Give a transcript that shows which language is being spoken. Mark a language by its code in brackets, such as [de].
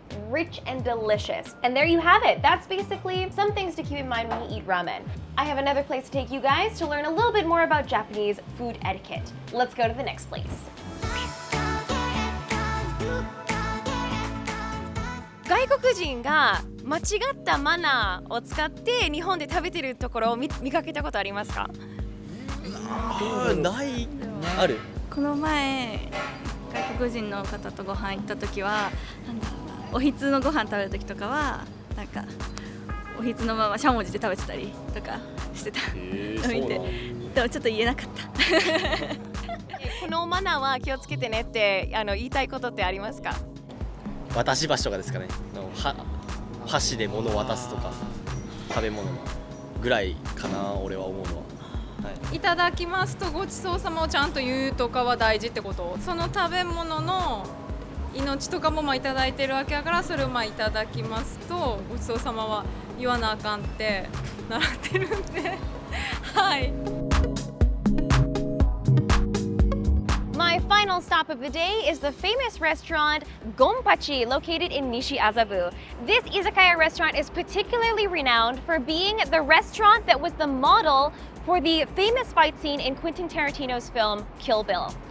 [en] Rich and delicious. And there you have it. That's basically some things to keep in mind when you eat ramen. I have another place to take you guys to learn a little bit more about Japanese food etiquette. Let's go to the next place. [ja] 外国人が間違ったマナーを使って日本で食べてるところを見かけたことありますか？ないある。この前外国人の方とご飯行った時はおひつのご飯食べる時とかはなんかおひつのまましゃもじで食べてたりとかしてたの見て、でもちょっと言えなかった。このマナーは気をつけてねって言いたいことってありますか？渡し箸とかですかね。箸で物を渡すとか食べ物ぐらいかな、俺は思うのは。いただきますとごちそうさまをちゃんと言うとかは大事ってこと？その食べ物の命とかもいただいてるわけだから、それをいただきますとごちそうさまは言わなあかんって習ってるんではい。 [en] My final stop of the day is the famous restaurant Gonpachi, located in Nishi-Azabu. This izakaya restaurant is particularly renowned for being the restaurant that was the model for the famous fight scene in Quentin Tarantino's film Kill Bill.